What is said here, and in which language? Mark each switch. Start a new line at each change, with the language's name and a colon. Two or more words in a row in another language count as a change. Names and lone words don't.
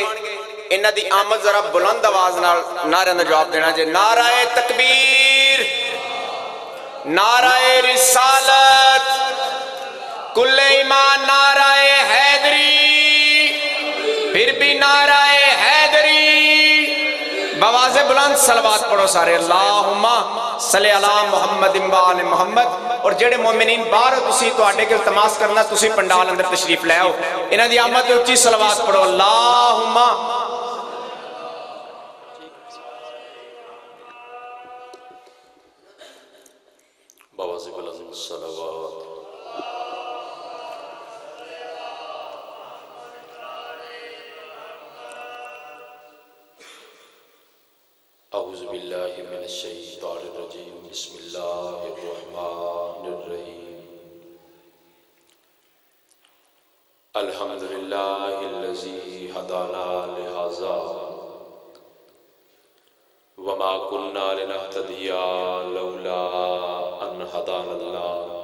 Punjabi: اِنہاں دی آمد ذرا بلند آواز نال نعرے دا جواب دینا جے نعرۂ تکبیر، نعرۂ رسالت، کُلِّ ایمان، نعرۂ حیدری، فیر بھی نعرۂ حیدری.
Urdu: بآوازِ بلند صلوات پڑھو سارے,
Arabic: اللهم صل على محمد وآل محمد.
Punjabi: اور جیہڑے مومنین باہر ہو تسی تہاڈے کے التماس کرنا، تسی پنڈال اندر تشریف لے آؤ. اِنہاں دی آمد تے اُچی صلوات پڑھو، اللہم.
Urdu: بآوازِ بلند صلوات.
Arabic: أعوذ بالله من الشيطان الرجيم، بسم الله الرحمن الرحيم. الحمد لله الذي هدانا لهذا وما كنا لنهتدي لولا أن هدانا الله.